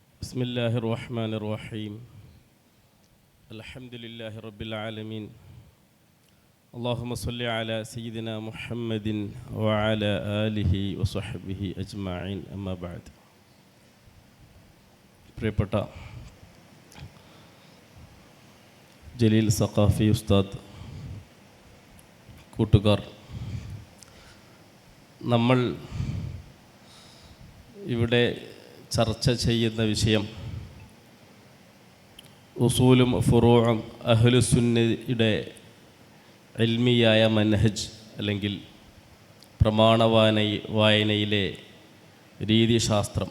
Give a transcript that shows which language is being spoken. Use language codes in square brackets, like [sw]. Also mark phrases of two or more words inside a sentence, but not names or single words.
[ar] بسم الله الرحمن الرحيم الحمد لله رب العالمين اللهم صل على سيدنا محمد وعلى آله وصحبه أجمعين أما بعد പ്രിയപ്പെട്ട [ml] ജലീൽ സഖാഫി ഉസ്താദ്, കൂട്ടുകാർ, നമ്മൾ ഇവിടെ ചർച്ച ചെയ്യുന്ന വിഷയം ഉസൂലും ഫുറൂഉം അഹ്ലുസുന്നയുടെ ഇൽമിയായ മൻഹജ് അല്ലെങ്കിൽ പ്രമാണ വായനയിലെ രീതിശാസ്ത്രം.